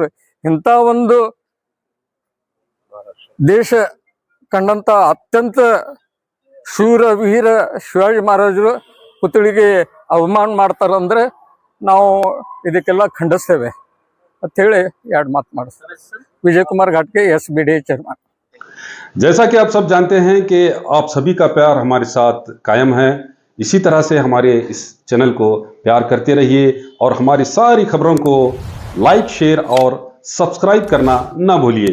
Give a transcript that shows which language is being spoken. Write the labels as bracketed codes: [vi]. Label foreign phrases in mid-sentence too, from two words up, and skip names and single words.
[kn] ಇಂಥ ಒಂದು ದೇಶ ಕಂಡಂತ ಅತ್ಯಂತ ಶೂರ ವೀರ ಶಿವಾಜಿ ಮಹಾರಾಜರು ಪುತ್ಳಿಗೆ ಅವಮಾನ ಮಾಡ್ತಾರಂದ್ರೆ ನಾವು ಇದಕ್ಕೆಲ್ಲ ಖಂಡಿಸ್ತೇವೆ ಅಂತ ಹೇಳಿ 2 ಮಾತು ಮಾಡಿಸ್ತಾರೆ. [hi] विजय कुमार घाटके SBD चेयरमैन। जैसा कि आप सब जानते हैं कि आप सभी का प्यार हमारे साथ कायम है। इसी तरह से हमारे इस चैनल को प्यार करते रहिए और हमारी सारी खबरों को [en] like, share [hi] और सब्सक्राइब करना ना भूलिए।